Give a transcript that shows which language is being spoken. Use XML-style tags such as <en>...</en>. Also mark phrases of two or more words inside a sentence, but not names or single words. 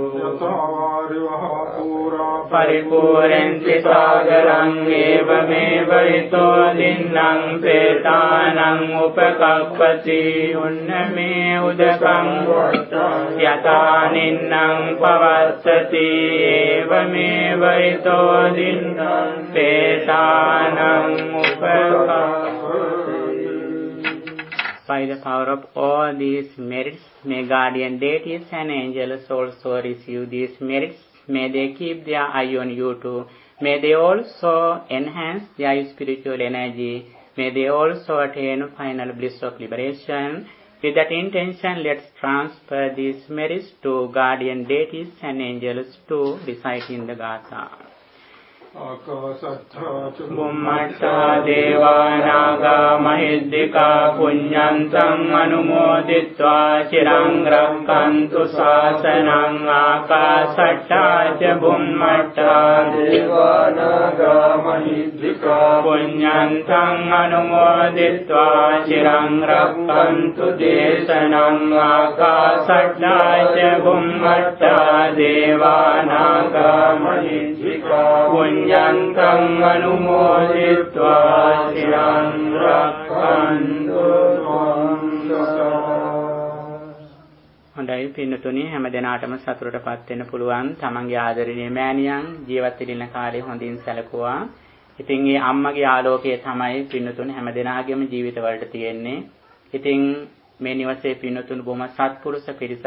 <pi>Paripurenti sāgarang evameva ito dinnang pretānang upakappati unname udakang yatā ninnang pavassati evameva ito dinnang pretānang upakappati.</pi> <en>By the power of all these merits, may guardian deities and angels also receive these merits. May they keep their eye on you too. May they also enhance their spiritual energy. May they also attain final bliss of liberation. With that intention, let's transfer these merits to guardian deities and angels to recite in the Gatha.</en> <pi>Bhummatta devānaga mahiddhika puññantam anumoditva chirang rakkantu sāsanam ākāsattā ca bhummatta devānaga mahiddhika puññantam anumoditva chirang rakkantu desanam ākāsattā ca bhummatta devānaga mahiddhika Puññantam anumoditva chirang rakkantu</pi> <si>හොඳයි පින්නතුනි, හැම දිනාටම සතුටටපත් වෙන්න පුළුවන්. තමන්ගේ ආදරණීය මෑණියන් ජීවත් වෙන කාලේ හොඳින් සැලකුවා. ඉතින් මේ අම්මගේ ආලෝකය තමයි පින්නතුනි හැම දිනාගේම ජීවිතවලට තියෙන්නේ. ඉතින් මේ නිවසේ පින්නතුනි බොහොම සත්පුරුෂ පිරිසක්.</si>